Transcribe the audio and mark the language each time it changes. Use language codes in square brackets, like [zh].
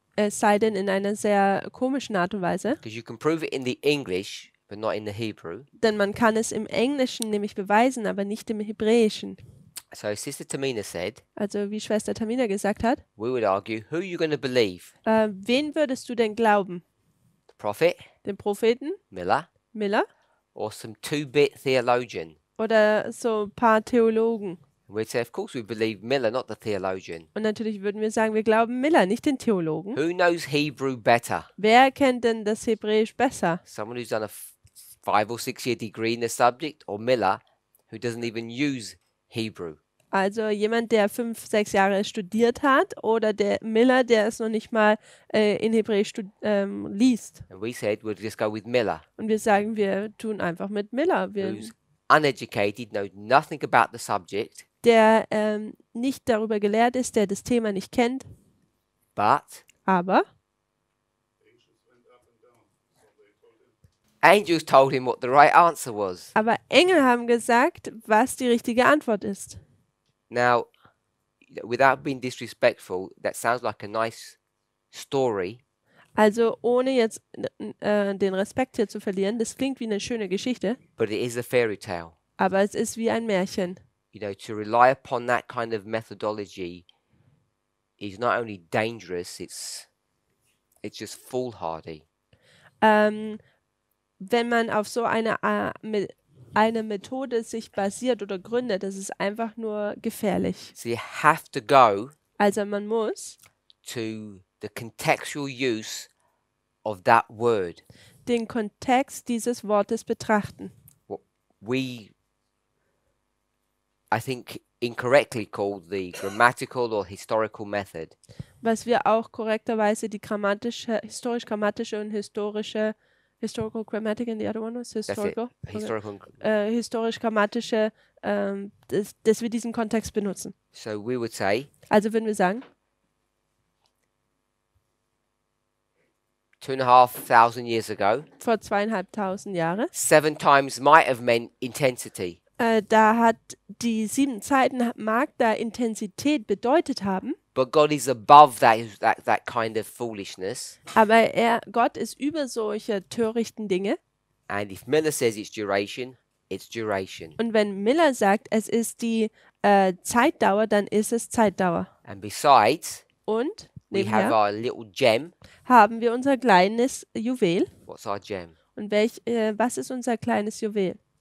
[de] es sei denn in einer sehr komischen Art und Weise, [en] because you can prove it in the English, but not in the Hebrew. [de] denn man kann es im Englischen nämlich beweisen, aber nicht im Hebräischen. [en] So Sister Tamina said, [de] Also wie Schwester Tamina gesagt hat, [en] we would argue, who are you going to believe? [de] wen würdest du denn glauben? [en] The prophet, [de] Den Propheten, [en] Miller, [de] Miller [en] or some 2-bit theologian? [de] oder so ein paar Theologen? [en] And we'd say, of course we believe Miller, not the theologian. [de] Und natürlich würden wir sagen, wir glauben Miller, nicht den Theologen. [en] Who knows Hebrew better? [de] Wer kennt denn das Hebräisch besser? [en] Someone who's done a 5 or 6 year degree in the subject, or Miller, who doesn't even use Hebrew? [de] Also jemand, der 5, 6 Jahre studiert hat oder der Miller, der es noch nicht mal in Hebräisch liest. [en] And we said we'll just go with Miller, [de] Und wir sagen, wir tun einfach mit Miller, [en] who's uneducated, knows nothing about the subject, [de] der nicht darüber gelehrt ist, der das Thema nicht kennt, [en] but [de] aber [en] angels told him what the right answer was. [de] Engel haben gesagt, was die richtige Antwort ist. [en] Now, without being disrespectful, that sounds like a nice story, [de] Also ohne jetzt den Respekt hier zu verlieren, das klingt wie eine schöne Geschichte, [en] but it is a fairy tale. [de] aber es ist wie ein Märchen. [en] You know, to rely upon that kind of methodology is not only dangerous, it's just foolhardy. [de] Wenn man auf so eine Methode sich basiert oder gründet, das ist einfach nur gefährlich. [en] So you have to go [de] Also man muss [en] to the contextual use of that word. [de] den Kontext dieses Wortes betrachten. [en] I think incorrectly called the grammatical or historical method. [de] Was wir auch korrekterweise die historisch-grammatische und [en] historical grammatic and the other one was That's it. historical. Okay. Historical. [de] Historisch-grammatische, dass wir diesen Kontext benutzen. [en] So we would say [de] Also würden wir sagen, [en] 2,500 years ago, [de] vor 2500 Jahre, [en] 7 times might have meant intensity. [de] da hat die 7 Zeiten mag da Intensität bedeutet haben, [en] But God is above that kind of foolishness. [de] aber Gott ist über solche törichten Dinge. [en] And if Miller says it's duration, it's duration. [de] Und wenn Miller sagt, es ist die Zeitdauer, dann ist es Zeitdauer. [en] And besides, [de] Und [en] we have [de] nebenher [en] our little gem. [de] haben wir unser kleines Juwel. [en] What's our gem? [de] Und was ist unser kleines Juwel?